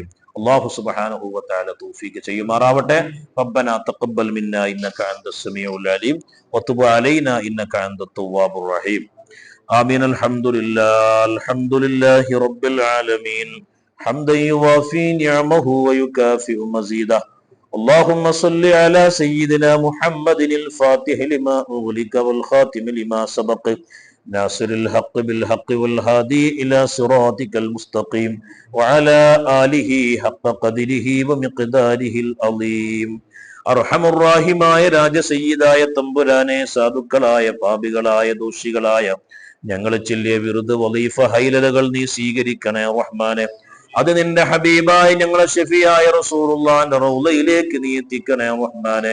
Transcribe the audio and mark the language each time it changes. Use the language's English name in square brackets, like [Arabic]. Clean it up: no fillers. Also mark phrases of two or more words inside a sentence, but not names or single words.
[Arabic] الله سبحانه وتعالى [Malayalam] തൗഫീഖ് ചെയ്യുമാറാവട്ടെ. [Arabic] ربنا تقبل منا إنك أنت السميع العليم وتب علينا إنك أنت التواب الرحيم. ആമീൻ. الحمد لله رب العالمين حمدا يوافي نعمه ويكافئ مزيده. اللهم صل على سيدنا محمد الفاتح لما أغلق والخاتم لما سبق ناصر الحق بالحق والهادي إلى صراطك المستقيم وعلى آله حق قدره ومقداره العظيم. [Malayalam] അർഹമുറാഹിമായ രാജസയ്യിദായ തമ്പുരാനെ, സാധുക്കളായ പാപികളായ ദോഷികളായ ഞങ്ങൾ ചൊല്ലിയ വിറുദ് വളീഫ ഹൈലലുകൾ നീ സ്വീകരിക്കണേ റഹ്മാനെ. അത് നിന്റെ ഹബീബായ ഞങ്ങളെ ഷഫിയായ റസൂലുള്ളാഹിന്റെ റൗളയിലേക്ക് നീ എത്തിക്കണേ റഹ്മാനെ.